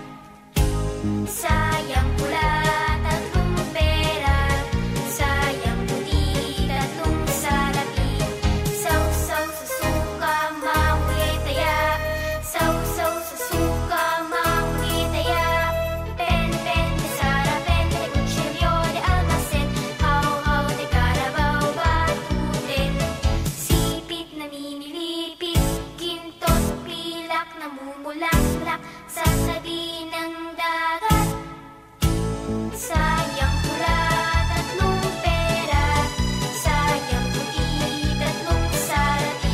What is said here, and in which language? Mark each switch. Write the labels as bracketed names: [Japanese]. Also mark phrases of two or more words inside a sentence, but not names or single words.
[Filipino] Sayang pula, tatlong pera, sayang puti, tatlong salapi. Saw-saw sa suka, mahuli taya, saw-saw sa suka, mahuli taya. Pen de Sara, pen [Spanish] de cuchillo de almacén, [Filipino] how de Carabao batuten. Sipit na mimilipit, kintos, pilak, namumulaklak sa tabi ng dagat. Sayang pula, tatlong pera, sayang puti, tatlong salapi.